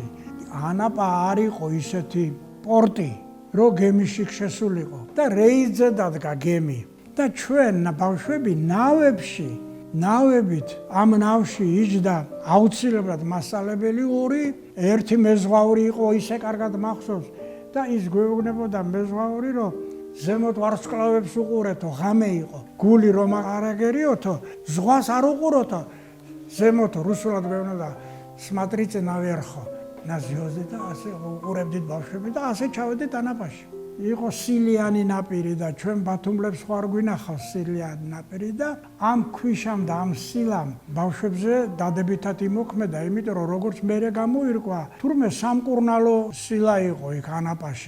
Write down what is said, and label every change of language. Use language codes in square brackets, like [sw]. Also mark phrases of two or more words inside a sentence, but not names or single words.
[ka] ანაპა არ იყო ისეთი პორტი, რომ გემში შესულიყო და რეისზე დადგა გემი და ჩვენ ბავშვები ნავებით ამ ნავში იჯდა აუცილებლად მასწავლებელი ორი, ერთი მეზღვაური იყო ისე კარგად მახსოვს და ის გვეუბნებოდა მეზღვაური რომ ზემოთ ვარსკვლავებს უყურეთო, ღამე იყო. გული რომ არ აგერიოთო, ზღვას არ უყუროთო, ზემოთ რუსულად გვეუბნებოდა [ru] смотрите наверху. На звезды [ka] და ასე უყურებდით ბავშვები და ასე ჩავედით ანაპაში. იყო სილიანი ნაპირი და ჩვენ ბათუმლებს ხარ გვინახავს სილიანი ნაპირი და ამ ქვიშამ და ამ სილამ ბავშვებზე დადებითად იმოქმედა, იმიტომ რომ როგორც მერე გამოირკვა, თურმე სამკურნალო სილა იყო იქ ანაპაში.